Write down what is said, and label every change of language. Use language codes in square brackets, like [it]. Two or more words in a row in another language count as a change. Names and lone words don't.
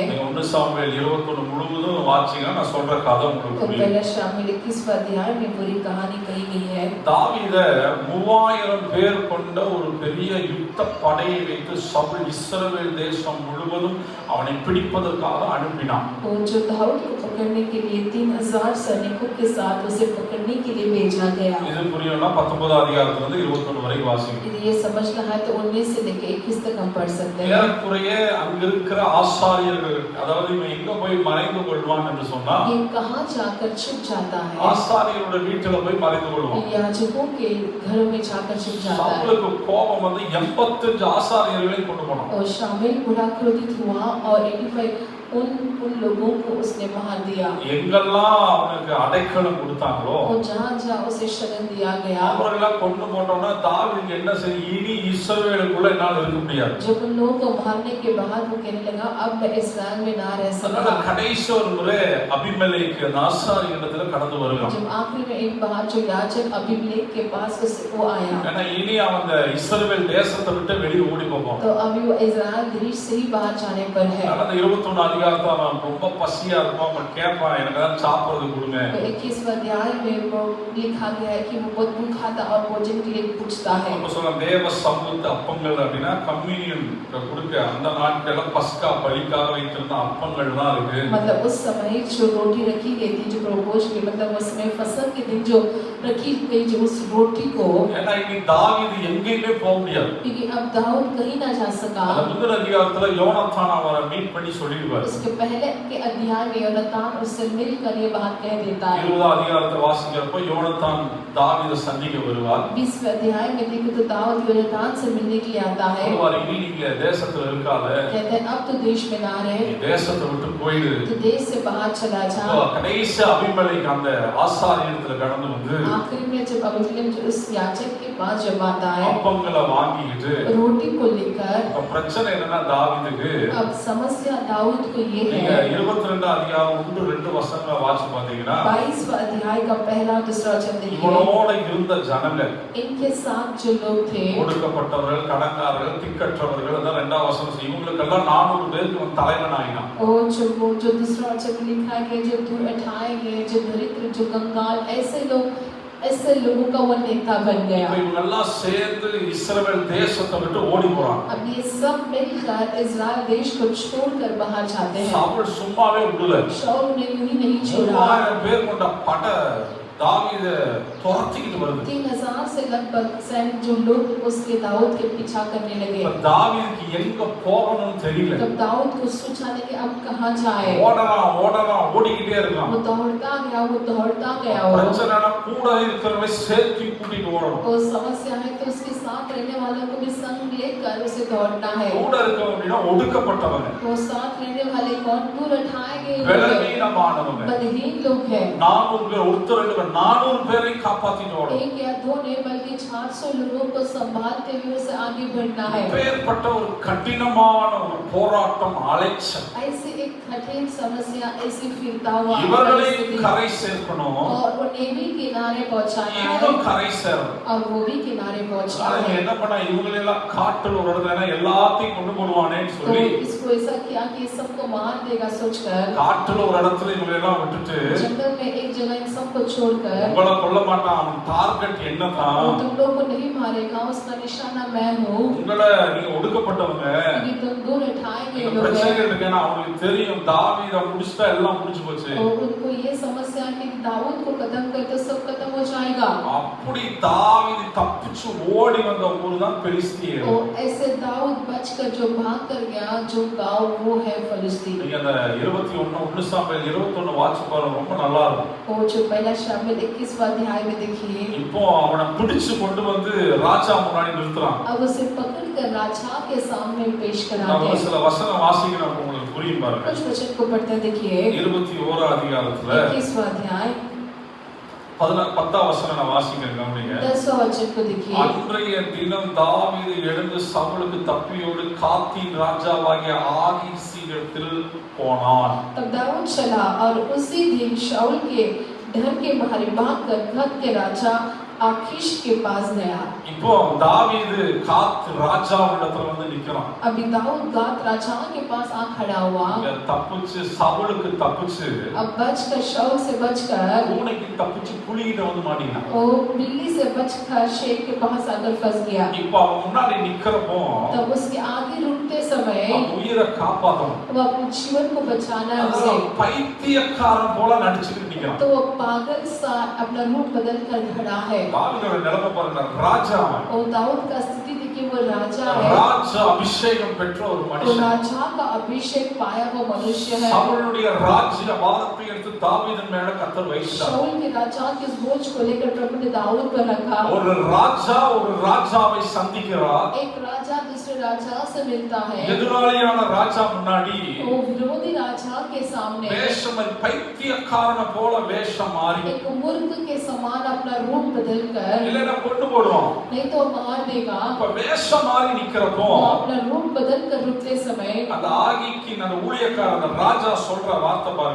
[ta] நீங்க 1 சாமுவேல் 21 முழுவதும் வாசிச்சீங்கன்னா நான் சொல்ற கதை உங்களுக்கு [hi] तो [ta] புரியும். [hi] पहला शामूएल 21वां अध्याय में पूरी कहानी कही गई है। [ta] தாவீத 3000 பேர் கொண்ட ஒரு பெரிய யுத்த படையை வைத்து சவுல் இஸ்ரவேல் தேசம் முழுவதும் அவனை பிடிப்பதற்காக அனுப்பினான். [hi] वो जो दाऊद को पकड़ने के लिए 3000 सैनिकों के साथ उसे पकड़ने के लिए भेजा गया। [ta] இது புரியணும்னா 19 அதிகாரத்துல இருந்து 21 வரை வாசிங்க. [hi] यदि ये समझना है तो 19 से लेकर 21 तक हम पढ़ सकते हैं। [ta] ஏறக்குறைய அங்க இருக்கிற ஆசாரியர்கள் அதாவது இவன் எங்க போய் மறைந்து கொள்வான் என்று சொன்னா [hi] ये कहाँ जाकर छुप जाता है? [ta] ஆசாரியரோட வீட்டுல போய் மறைந்து கொள்வான். [hi] याजकों के घर में जाकर छुप जाता है। [ta] சவுலுக்கு கோபம் வந்து 85 ஆசாரியர்களை கொண்டு போனான். [hi] और शामूएल बड़ा क्रोधित हुआ और 85 उन लोगों को उसने मार दिया। [ta] எங்கெல்லாம் அவனுக்கு அடைக்கலம் கொடுத்தாங்களோ [hi] और जहाँ उसे शरण दिया गया [ta] அவர்கள கொண்டு போட்டோம்னா தாவீது என்ன செய்ய இனி இஸ்ரவேலுக்குள்ள என்னால இருக்க முடியாது. [hi] जब उन लोगों को मारने के बाद वो कहने लगा अब मैं इस्राएल में ना रह [ta] அதனால [hi] सकता। [ta] கடைசி ஒரு முறை அபிமெலேக்கு ஆசாரியனிடத்துல கடந்து வருகிறான். [hi] जब आखिरी में एक बार जो याजक अबीमेलेक के पास वो आया [ta] ஏன்னா இனி அவன் இஸ்ரவேல் தேசத்தை விட்டு வெளியே ஓடி போவான். [hi] तो अभी वो इस्राएल देश से ही बाहर जाने पर है। [ta] அந்த 21 அதிகாரத்துல அவன் ரொம்ப பசியா இருப்பான். அவன் கேட்பான் எனக்கு தான் சாப்பிடுறது கொடுங்க. [hi] तो 21वें अध्याय में वो लिखा गया है कि वो बहुत भूखा था और भोजन के लिए पूछता है। [ta] அப்ப சொல்ல தேவ சமூகத்து அப்பங்கள் அப்படின்னா கம்யூனியன் கொடுக்க அந்த நாட்கள்ல பஸ்கா பலிக்காக வைத்திருந்த அப்பங்கள் தான் இருக்கு. [hi] मतलब उस समय जो रोटी रखी गई थी जो प्रभुभोज के मतलब उस समय फसह के दिन जो रखी गई जो उस रोटी को [ta] ஏன்னா இனி தாவீது எங்கேயுமே போக முடியாது. [hi] क्योंकि अब दाऊद कहीं ना जा सका। [ta] அந்த முந்தின அதிகாரத்துல யோனத்தான் அவரை மீட் பண்ணி சொல்லிடுவார். [hi] उसके पहले के अध्याय में योनातान उससे मिलकर ये बात कह देता है। [ta] 20 அதிகாரத்தை வாசிக்கிறப்ப யோனத்தான் தாவீதை சந்திக்க வருவார். [hi] 20वें अध्याय में देखो तो दाऊद योनातान से मिलने के लिए आता है। [ta] சொல்வார் இனி நீங்க தேசத்துல இருக்காத. [hi] कहते हैं अब तो देश में ना रहे [ta] நீ தேசத்தை விட்டு போயிடு. [hi] तो देश से बाहर चला जा। [ta] கடைசி அபிமெலேக்கு அந்த ஆசாரியத்துல கடந்து வந்து [hi] आखिर में जब अबीमेलेक जो उस याजक के पास जब आता है [ta] அப்பங்களை வாங்கிட்டு [hi] रोटी को लेकर [ta] இப்ப பிரச்சனை என்னன்னா தாவீதுக்கு [hi] अब समस्या दाऊद को ये [ta] நீங்க [hi] है [ta] 22 அதிகாரம் 1-2 வசனங்களை வாசிச்சு பாத்தீங்கன்னா [hi] 22वां अध्याय का पहला और दूसरा वचन देखिए। [ta] இவனோட இருந்த ஜனங்கள் [hi] इनके साथ जो लोग थे [ta] ஒடுக்கப்பட்டவர்கள் கடங்காரர்கள் திக்கற்றவர்கள் அதான் 2ஆம் வசனம் இவங்களுக்கெல்லாம் 400 பேருக்கு இவன் தலைவன் ஆயினான். [hi] और जो दूसरा वचन में लिखा है कि जो दूर उठाए गए जो दरिद्र जो कंगाल ऐसे लोगों का वो नेता बन गया। [ta] இப்ப இவங்க எல்லாம் சேர்ந்து இஸ்ரவேல் தேசத்தை விட்டு ஓடி போறாங்க. [hi] अब ये सब मिलकर इस्राएल देश को छोड़कर बाहर जाते हैं। [ta] சவுல் சும்மாவே விடல. [hi] शाऊल ने यूं ही नहीं छोड़ा। [ta] 3000 பேர் கொண்ட படை தாவீதை துரத்திக்கிட்டு வருது. [hi] 3000 से लगभग सैनिक जो लोग उसके दाऊद के पीछा करने लगे। [ta] இப்ப தாவீதுக்கு எங்க போகணும்னு தெரியல. [hi] तब दाऊद को सोचा कि अब कहां जाए। [ta] ஓடறான் ஓடிக்கிட்டே இருக்கான். [hi] वो दौड़ता गया [ta] பிரச்சனைனா கூட இருக்கிறவனை சேர்த்து கூட்டிட்டு ஓடணும். [hi] और समस्या है तो उसके साथ रहने वालों को भी संग लेकर उसे दौड़ना है। [ta] கூட இருக்கவங்க அப்படின்னா ஒடுக்கப்பட்டவங்க. [hi] वो साथ रहने वाले कौन दूर उठाए गए [ta] பலவீனமானவங்க. [hi] बलहीन लोग हैं। [ta] 400 பேர் ஒருத்தர் 400 பேரை காப்பாத்திட்டு ஓடணும். [hi] एक या दो ने बल्कि 400 लोगों को संभालते हुए उसे आगे बढ़ना है। [ta] பேர்பட்ட ஒரு கடினமான ஒரு போராட்டம் அலைச்சல். [hi] ऐसी एक कठिन समस्या ऐसी फिरता हुआ [ta] இவர்களை கரை சேர்க்கணும். [hi] और उन्हें भी किनारे पहुंचाना है [ta] இவரும் கரை சேரணும். [hi] और वो भी किनारे पहुंचना [ta] ஆனா [hi] है। [ta] என்ன பண்ண இவங்களை எல்லாம் காட்டுல ஒரு இடத்துல எல்லாத்தையும் கொண்டு போடுவானேன்னு [hi] तो [ta] சொல்லி [hi] इसको ऐसा किया कि सबको मार देगा सोचकर [ta] காட்டுல ஒரு இடத்துல இவங்களை எல்லாம் விட்டுட்டு [hi] जंगल में एक जगह इन सबको छोड़ छोड़कर [ta] உங்களை கொல்ல மாட்டான். அவன் டார்கெட் என்னதான்? [hi] वो तुम लोग को नहीं मारेगा, उसका निशाना मैं हूँ, [ta] உங்களை நீங்க ஒடுக்கப்பட்டவங்க, [hi] क्योंकि तुम दूर उठाए गए [ta] நீங்க [hi] लोग [ta] பிரச்சனைகள் [hi] हैं। [ta] இருக்குன்னா அவங்களுக்கு தெரியும் தாவீத முடிச்சிட்டா எல்லாம் முடிஞ்சு போச்சு. [hi] और उनको ये समस्या है कि दाऊद को खत्म कर तो सब खत्म हो जाएगा। [ta] அப்படி தாவீது தப்பிச்சு ஓடி வந்த ஊர் தான் பெலிஸ்தியர். [hi] और ऐसे दाऊद बचकर जो भाग कर गया, जो गांव वो है फिलिस्तीन। [ta] நீங்க அந்த 21 சாமுவேல் 21 வாட்ச் பாருங்க, ரொம்ப நல்லா இருக்கும். [hi] और जो पहला शामिल 21वां अध्याय में देखिए, [ta] இப்போ அவனை பிடிச்சு கொண்டு வந்து ராஜா முன்னாடி நிறுத்துறான். [hi] अब उसे पकड़कर राजा के सामने पेश [ta] நான் [hi] कराते [ta] ஒரு [hi] हैं। [ta] சில வசனம் வாசிக்கிறேன், அப்ப உங்களுக்கு புரியும் பாருங்க. [hi] कुछ वचन को पढ़ते हैं, देखिए [ta] 21 அதிகாரத்துல [hi] 21वां अध्याय [ta] 10 வசனம் நான் வாசிக்கிறேன், கவனிங்க. [hi] 10वां वचन को देखिए। [ta] அன்றைய தினம் தாவீது எழுந்து சவுலுக்கு தப்பியோடு காத்தின் ராஜாவாகிய ஆகீசிடத்தில் போனான். [hi] तब दाऊद चला और उसी दिन शाऊल के डर के मारे भागकर गत के राजा आकीश के पास गया। [ta] இப்போ தாவீது காத் ராஜாவிடத்துல வந்து நிக்கிறான். [hi] अभी दाऊद गात राजा के पास आ खड़ा हुआ। [ta] இங்க தப்பிச்சு சவுலுக்கு தப்பிச்சு [hi] अब बचकर शाऊल से बचकर [ta] பூனைக்கு தப்பிச்சு புலிகிட்ட வந்து மாட்டினான். [hi] वो बिल्ली से बचकर शेर के पास आकर फंस गया। [ta] இப்போ அவன் முன்னாடி நிக்கிறப்போ [hi] तब उसके आगे रुकते समय [ta] அவன் உயிரை காப்பாத்தணும். [hi] वो अपने जीवन को बचाना है उसे, [ta] அதான் பைத்தியக்காரன் போல நடிச்சுக்கிட்டு நிக்கிறான். [hi] तो वो पागल सा अपना रूप बदल कर खड़ा है। [ta] தாவீதோட நிலைமை பாருங்க, ராஜா, [hi] और दाऊद का स्थिति देखिए, वो राजा है, [ta] ராஜா அபிஷேகம் பெற்ற ஒரு [hi] वो [ta] மனுஷன். [hi] राजा का अभिषेक पाया वो मनुष्य है। [ta] சவுலுடைய ராஜ்ய வாதத்தை எடுத்து தாவீதின் மேல கர்த்தர் வைத்தார். [hi] शाऊल के राजा के इस बोझ को लेकर प्रभु ने दाऊद पर रखा। [ta] ஒரு ராஜா ஒரு ராஜாவை சந்திக்கிறார். [hi] एक राजा दूसरे राजा से मिलता है, [ta] எதிராளியான ராஜா முன்னாடி [hi] वो विरोधी राजा के सामने [ta] வேஷம் பைத்தியக்காரன போல வேஷம் மாறி, [hi] एक मूर्ख के समान अपना रूप बदल कर, [ta] இல்லைன்னா கொண்டு போடுவான். [hi] नहीं तो मार देगा। [ta] இப்ப வேஷம் மாறி நிக்கிறப்போ [hi] वो अपना रूप बदल कर रुकते समय [ta] அந்த ஆகிக்கு அந்த ஊழியக்காரன் அந்த ராஜா சொல்ற வார்த்தை பாருங்க.